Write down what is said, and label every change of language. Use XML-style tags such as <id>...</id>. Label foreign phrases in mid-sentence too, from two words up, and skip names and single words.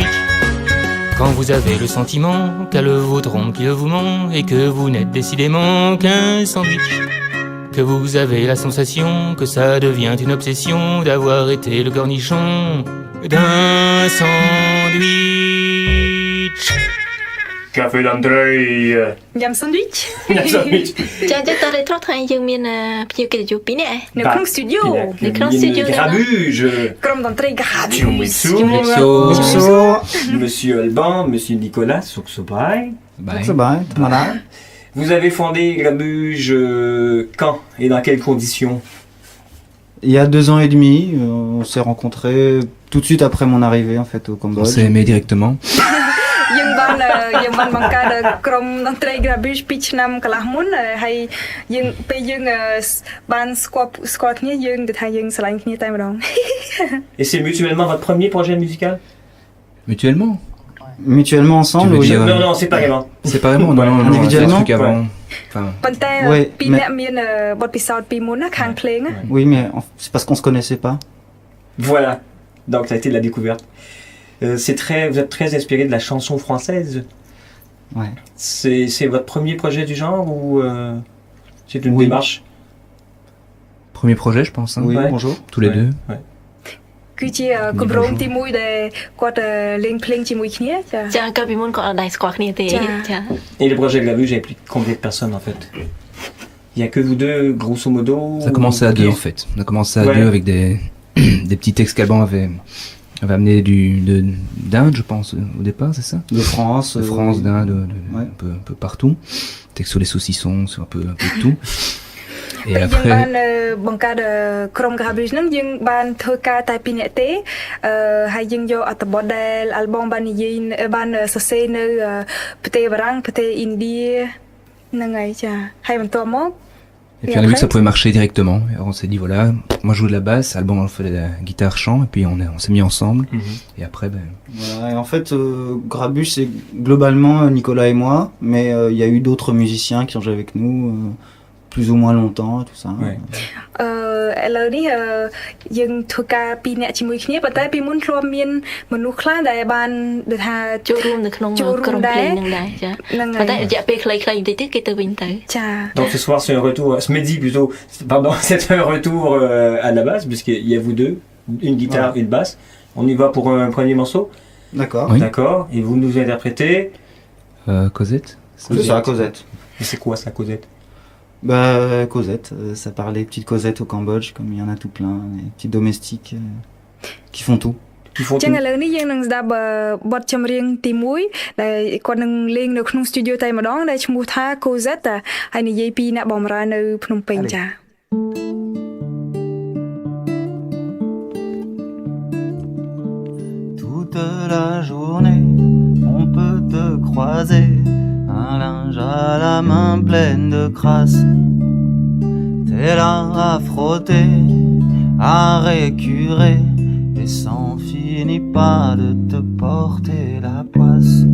<fr>Quand vous avez le sentiment qu'elle vous trompe, qu'il vous ment et que vous n'êtes décidément qu'un sandwich. Que vous avez la sensation que ça devient une obsession d'avoir été le cornichon d'un sandwich. Café d'entrée. Nhằm sandwich. Nhằm sandwich.</fr> <km>ចាទៅទៅត្រង់ថ្ងៃយើងមានភ្ញៀវកិត្តិយស2នាក់ នៅក្នុង studio នៅក្នុង studio Garabuse. ក្រុមតន្ត្រី Garabuse.</km> <fr>Monsieur Alban, Monsieur Nicolas Soxobai. Soxobai, voilà. Vous avez fondé Garabuse quand et dans quelles conditions? Il y a 2 ans et demi, on s'est rencontrés tout de suite après mon arrivée en fait au Cambodge. On s'est aimé directement.</fr> <km>យើងបានបង្កើតក្រុមតន្ត្រី Garabuse 2 ឆ្នាំកន្លះមុនហើយយើងពេលយើងបានស្គាល់គ្នាយើងទៅថាយើងស្រឡាញ់គ្នាតែម្ដង</km> <fr>Et c'est mutuellement votre premier projet musical? Mutuellement ensemble oui. Dire, non, séparément. Séparément, non, individuellement. C'est un truc avant. Enfin,</fr> <km>ប៉ុន្តែពីរអ្នកមានបទពិសោធន៍ពីមុនណាខាងភ្លេង</km> <fr>Oui, mais c'est parce qu'on se connaissait pas. Voilà. Donc ça a été de la découverte. Vous êtes très inspiré de la chanson française. Ouais. C'est votre premier projet du genre ou c'est une démarche? Premier projet, je pense. Hein. Oui, ouais. bonjour. Tous les deux. Ouais.</fr> <km>គឺជាគម្រោងទី1ដែលគាត់លេងភ្លេងជាមួយគ្នាចា ចាកាលពីមុនគាត់អត់ដែរស្គាល់គ្នាទេចា</km> <fr>Et le projet Garabuse implique combien de personnes en fait? Il y a que vous deux, grosso modo? Ça a commencé à 2 en fait. On a commencé à 2 avec des petits textes qu'Alban avait amené d'Inde, je pense, au départ, c'est ça? De France, d'Inde, un peu partout. Textes sur les saucissons, sur un peu de tout. Et</fr> <km>យើង</km> <fr>après</fr> <km>បានបង្កើតក្រុម Garabuse ហ្នឹងយើងបានធ្វើការតែ2នាក់ទេហើយយើងយកអត្ថបទដែល album បាននិយាយបានសរសេរនៅប្រទេសបារាំងប្រទេសឥណ្ឌាហ្នឹងហើយចាហើយបន្ទាប់មក</km> <fr>Et puis on a vu que ça pouvait marcher directement. Alors on s'est dit voilà, moi je joue de la basse, Alban on fait de la guitare chant, et puis on s'est mis ensemble. Et après Voilà, et en fait Grabuge c'est globalement Nicolas et moi, mais il y a eu d'autres musiciens qui ont joué avec nous plus ou moins longtemps, tout ça. Ouais.</fr> <km>ឥឡូវនេះយើងធ្វើការពីរនាក់ជាមួយគ្នាប៉ុន្តែពីមុនធ្លាប់មានមនុស្សខ្លះដែលបានដូចថា ចូលរួមនៅក្នុងក្រុមភ្លេងនឹងដែរចាប៉ុន្តែរយៈពេលខ្លីៗបន្តិចទៀតគេទៅវិញទៅចា</km> <fr>Donc ce soir c'est un retour, ce midi plutôt, pardon, c'est un retour à la basse puisqu'il y a vous deux, une guitare, une basse. On y va pour un premier morceau. D'accord. Oui. D'accord. Et vous nous interprétez Cosette. C'est ça, Cosette. Et c'est quoi ça, Cosette? Bah Cosette, ça parlait petites Cosettes au Cambodge, comme il y en a tout plein, des petits domestiques qui font tout.</fr> <km>ចឹងឥឡូវនេះយើងនឹងស្ដាប់បទចម្រៀងទី1ដែលគាត់នឹងលេងនៅក្នុង studio តែម្ដងដែលឈ្មោះថា Cosette ហើយនិយាយពីអ្នកបម្រើនៅភ្នំពេញចា</km> <fr>Toute la journée, on peut te croiser, un linge à la main pleine de crasse. T'es là à frotter, à récurer, et s'en finit pas de te porter la poisse.</fr>